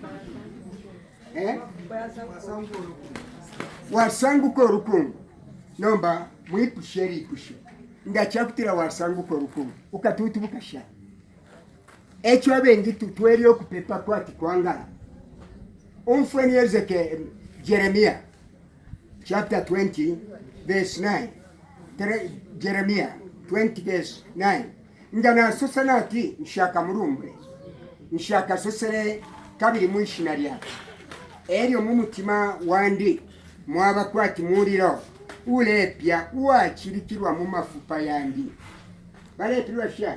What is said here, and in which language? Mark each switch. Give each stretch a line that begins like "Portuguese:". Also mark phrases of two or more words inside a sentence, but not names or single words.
Bemba: wasanguko rukungu nomba mwipusheri ipushe ndacyakutira wasanguko rukungu ukatutu bukasha echo abengi tutweri okupepa kwati kwangala umfweni Ezeke Jeremiah
English: chapter 20 verse
Bemba: 9 Jeremiah 20 verse 9 ngana sosanati nshaka murumbre nshaka sosere kabiri mwishina lyake eryo mu mutima wandi mwaba kwati muriro ulepya uwakirikirwa mu mafupa yandi balepirwa sha